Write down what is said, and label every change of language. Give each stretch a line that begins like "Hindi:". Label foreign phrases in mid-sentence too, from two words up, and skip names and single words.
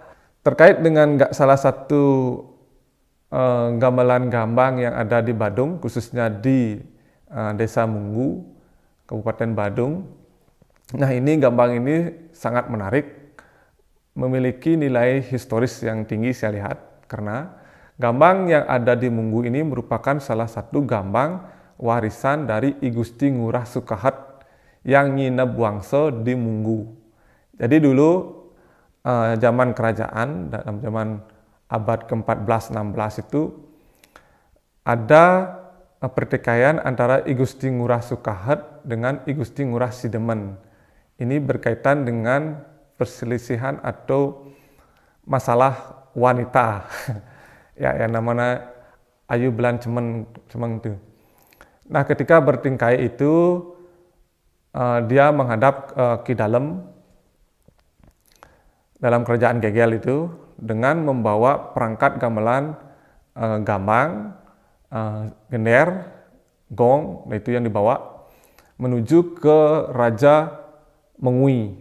Indonesian: Terkait dengan salah satu gamelan gambang yang ada di Badung, khususnya di Desa Munggu, Kabupaten Badung. Nah, ini gambang ini sangat menarik, memiliki nilai historis yang tinggi saya lihat, karena gambang yang ada di Munggu ini merupakan salah satu gambang warisan dari I Gusti Ngurah Sukahat yang nginep wangsa di Munggu. Jadi dulu zaman kerajaan, dalam zaman abad ke-14-16 itu ada pertikaian antara I Gusti Ngurah Sukahat dengan I Gusti Ngurah Sidemen. Ini berkaitan dengan perselisihan atau masalah wanita. Ya, yang namanya Ayu Belan Cemeng itu. Nah, ketika bertingkai itu dia menghadap Ki Dalem dalam kerajaan Gegel itu dengan membawa perangkat gamelan gambang, gender, gong, nah itu yang dibawa menuju ke Raja Mengui.